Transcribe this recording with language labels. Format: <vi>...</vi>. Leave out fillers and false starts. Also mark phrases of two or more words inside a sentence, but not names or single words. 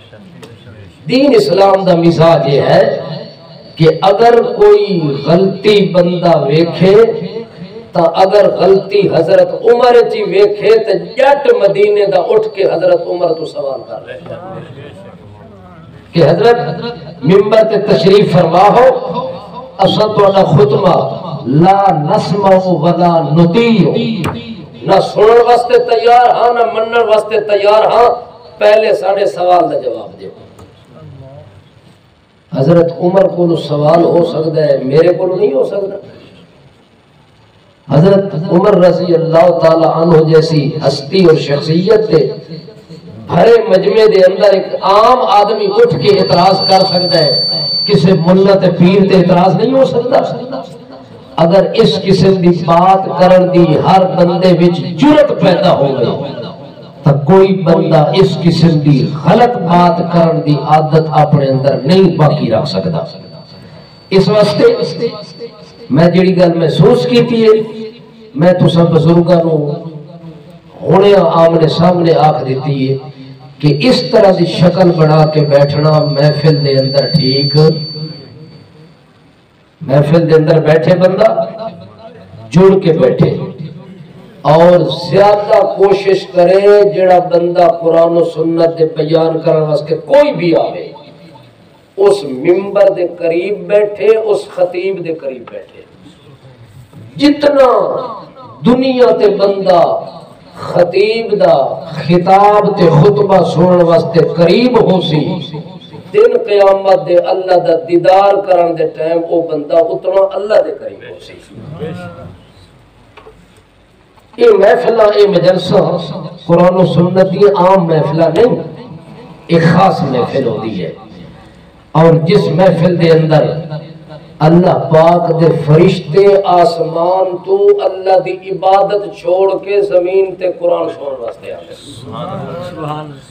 <pa>دین اسلام دا مزاج یہ ہے کہ اگر کوئی غلطی بندہ ویکھے تا اگر غلطی حضرت عمر جی ویکھے تو جٹ مدینے دا اٹھ کے حضرت عمر تو سوال کر رہے ہیں کہ حضرت ممبر تے تشریف فرما ہو، اساں تہاڈا خطبہ</pa> <ar>لا نسمع ولا نطیع،</ar> <pa>نہ سنن واسطے تیار ہاں نہ منن واسطے تیار ہاں، پہلے ساڑھے سوال دا جواب دیو۔</pa> <ur>حضرت عمر کو سوال ہو سکتا ہے، میرے کو نہیں ہو سکتا۔ حضرت عمر رضی اللہ تعالی عنہ جیسی ہستی اور شخصیت دے بھرے مجمع دے اندر ایک عام آدمی اٹھ کے اعتراض کر سکتا ہے، کسی ملہ تے پیر تے اعتراض نہیں ہو سکتا۔</ur> <pa>اگر اس قسم دی بات کرن دی ہر بندے وچ جرت پیدا ہو گئی تو کوئی بندہ اس قسم دی غلط بات کرن دی عادت اپنے اندر نہیں باقی رکھ سکتا۔ اس واسطے میں جڑی گل محسوس کیتی ہے میں تساں بزرگاں نو ہونے آمنے سامنے آکھ دیتی ہے کہ اس طرح دی شکل بنا کے بیٹھنا محفل دے اندر ٹھیک، محفل دے اندر بیٹھے بندہ جڑ کے بیٹھے اور زیادہ کوشش کرے جڑا بندہ قرآن و سنت دے بیان کرنے واسطے کوئی بھی آوے اس ممبر دے قریب بیٹھے، اس خطیب دے قریب بیٹھے۔ جتنا دنیا تے بندہ خطیب دا خطاب تے خطبہ سنن واسطے قریب ہو سی، دن قیامت دے اللہ دا دیدار کرن دے ٹائم او بندہ اتنا اللہ دے قریب ہو سی۔</pa> <ur>یہ محفلہ یہ مجلسہ قرآن و سنت یہ عام محفلہ نہیں، ایک خاص محفل ہوتی ہے، اور جس محفل دے اندر اللہ پاک دے فرشتے آسمان تو اللہ دی عبادت چھوڑ کے زمین تے قرآن سنن واسطے آتے،</ur>